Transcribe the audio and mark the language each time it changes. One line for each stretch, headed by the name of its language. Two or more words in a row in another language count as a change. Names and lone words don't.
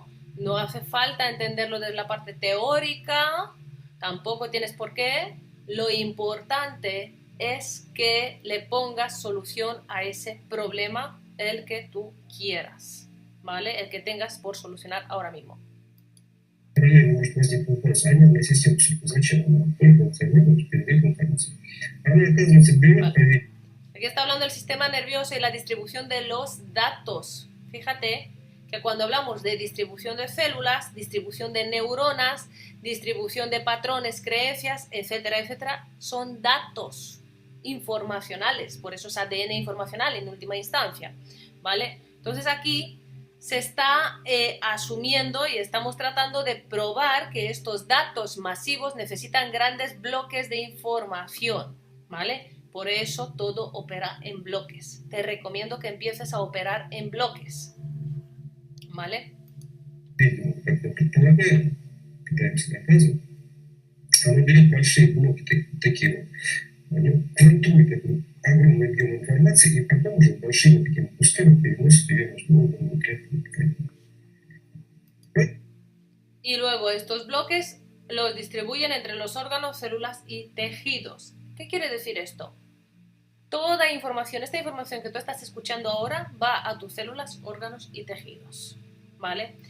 Spanish: No hace falta entenderlo desde la parte teórica, tampoco tienes por qué. Lo importante es que le pongas solución a ese problema, el que tú quieras, ¿vale? El que tengas por solucionar ahora mismo.
Russian: Параллельно может возникнуть вопрос, а нервная система, зачем она? Только функционирует, передает информацию. Она, оказывается, берет, проверяет.
Spanish: Aquí está hablando del sistema nervioso y la distribución de los datos. Fíjate que cuando hablamos de distribución de células, distribución de neuronas, distribución de patrones, creencias, etcétera, etcétera, son datos informacionales, por eso es ADN informacional en última instancia, ¿vale? Entonces aquí se está asumiendo y estamos tratando de probar que estos datos masivos necesitan grandes bloques de información, ¿vale? Por eso todo opera en bloques. Te recomiendo que empieces a operar en bloques, ¿vale?
Russian: Как предполагаем, пытаемся доказывать, она берет большие блоки такие вот, они квантуют такой огромный объем информации и потом уже большими такими кусками переносит ее между органами клетками.
Spanish: Y luego estos bloques los distribuyen entre los órganos, células y tejidos. ¿Qué quiere decir esto? Toda información, esta información que tú estás escuchando ahora va a tus células, órganos y tejidos, ¿vale?